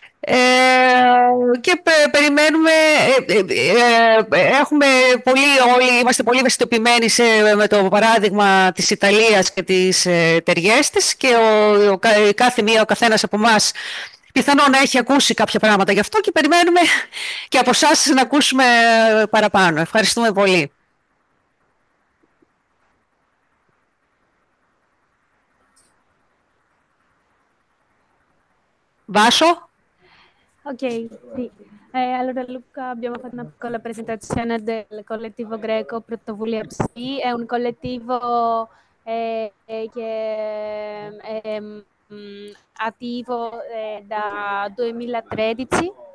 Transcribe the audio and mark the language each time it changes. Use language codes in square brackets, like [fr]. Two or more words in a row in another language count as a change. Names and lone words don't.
[el] Και περιμένουμε, είμαστε πολύ ευαισθητοποιημένοι με το παράδειγμα της Ιταλίας και της Τεριέστης, και ο καθένας από εμάς πιθανόν να έχει ακούσει κάποια πράγματα γι' αυτό, και περιμένουμε και από εσάς να ακούσουμε παραπάνω. Ευχαριστούμε πολύ. Βάσο. [it] Ok, sì. Allora Luca, abbiamo fatto una piccola presentazione del collettivo greco Protovulia Psi, è un collettivo che è attivo da 2013.